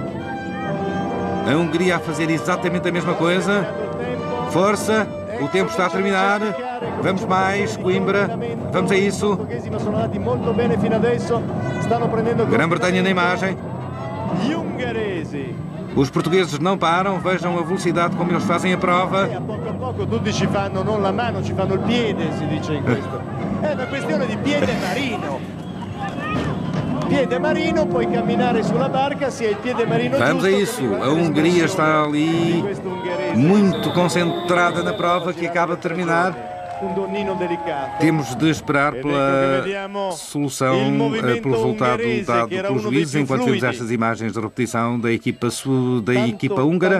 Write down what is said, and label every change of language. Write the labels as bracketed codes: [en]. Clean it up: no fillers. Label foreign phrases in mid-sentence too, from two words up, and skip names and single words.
[pt] A Hungria a fazer exatamente a mesma coisa. Força, O tempo está a terminar. Vamos mais, Coimbra. Vamos a isso. Grã-Bretanha na imagem. Os portugueses não param. Vejam a velocidade como eles fazem a prova. [it] A poco tutti ci fanno non la mano, ci fanno il piede, si dice in questo. È una questione di piede marino. Piede marino, puoi camminare sulla barca se hai il piede marino. [pt] Vamos a isso. A Hungria está ali muito concentrada na prova que acaba de terminar. Temos de esperar pela solução, pelo resultado dado pelos juízes, enquanto vemos estas imagens de repetição da equipa húngara.